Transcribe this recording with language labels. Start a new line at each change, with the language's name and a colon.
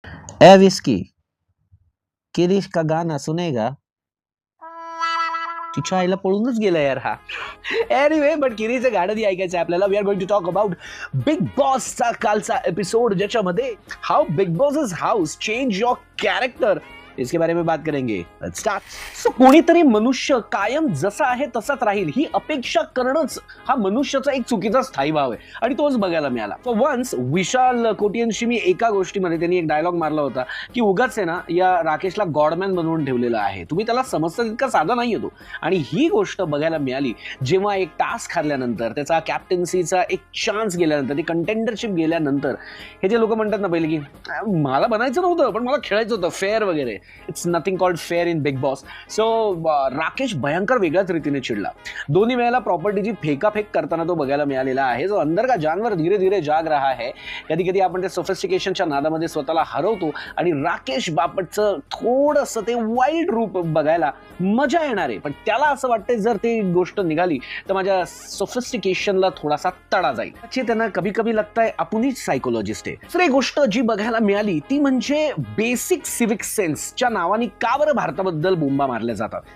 Hindi: ए whisky, किरीश का गाना सुनेगा?
Marathi: तिच्या आईला पळूनच गेला यार हा. एनिवे, बट किरीचं गाणं नाही ऐकायचं आपल्याला.
English: we are going to talk about
Marathi: big बॉसचा कालचा एपिसोड, ज्याच्यामध्ये
English: how Bigg Boss house change your character,
Hindi: इसके बारे में बात करेंगे.
English: Let's start.
Marathi: सो कोणीतरी मनुष्य कायम जसा आहे तसाच राहील ही अपेक्षा करणंच हा मनुष्याचा एक चुकीचा स्थायी भाव आहे, आणि तोच बघायला मिळाला. सो वन्स विशाल कोटियनशी मी एका गोष्टीमध्ये त्यांनी एक डायलॉग मारला होता की उगाच आहे ना या राकेशला गॉडमॅन बनवून ठेवलेला आहे, तुम्ही त्याला समजता तितका साधा नाही येतो. आणि ही गोष्ट बघायला मिळाली जेव्हा एक टास्क हरल्यानंतर, त्याचा कॅप्टन्सीचा एक चान्स गेल्यानंतर, ती कंटेंडरशिप गेल्यानंतर, हे जे लोक म्हणतात ना पहिले की मला बनायचं नव्हतं पण मला खेळायचं होतं फेअर वगैरे,
English: It's nothing called fair in Bigg Boss.
Marathi: So Rakesh भयंकर वेगळ्याच रीतीने चिडला. दोन्ही वेळेला प्रॉपर्टीची फेकाफेक करताना तो बघायला मिळालेला आहे.
Hindi: जो अंदर का जानवर धीरे धीरे जाग रहा है.
Marathi: कधी कधी आपण त्या सोफिस्टिकेशनच्या नादामध्ये स्वतःला हरवतो, आणि राकेश बापटचं थोडंसं ते वाईल्ड रूप बघायला मजा येणार आहे. पण त्याला असं वाटतंय जर ती गोष्ट निघाली तर माझ्या सोफिस्टिकेशनला थोडासा तडा जाईल. त्यांना
Hindi: कभी कभी
Marathi: लगताय आपणच सायकोलॉजिस्ट आहे. दुसरी गोष्ट जी बघायला मिळाली ती म्हणजे बेसिक सिव्हिक सेन्सच्या नावाने का बरं भारताबद्दल बोंबा मारल्या जातात.